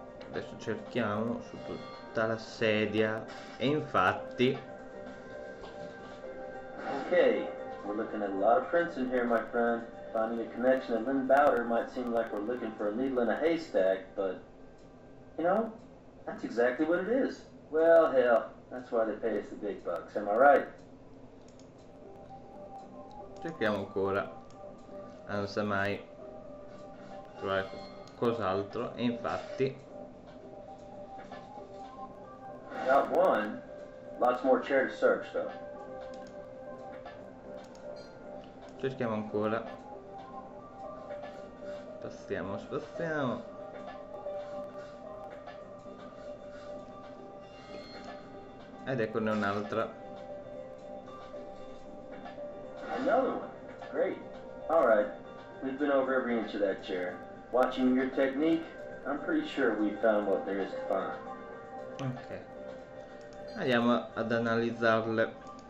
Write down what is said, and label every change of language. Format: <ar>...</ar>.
<it>Adesso cerchiamo su tutta la sedia e infatti</it> <en>Okay, we're looking at a lot of prints in here, my friend. Finding a connection to Lynn Bowder might seem like we're looking for a needle in a haystack, but, you know, that's exactly what it is. Well, hell, that's why they pay us the big bucks, am I right?</en> <it>cerchiamo ancora, non sa mai trovare cos'altro e infatti</it> <en>Got one. Lots more chair to search, though.</en> <it>cerchiamo ancora, spaziamo ed eccone un'altra.</it> <en>Another one. Great. All right. We've been over every inch of that chair. Watching your technique, I'm pretty sure we found what there is to find.</en> <it>Ok, andiamo ad analizzarle.</it>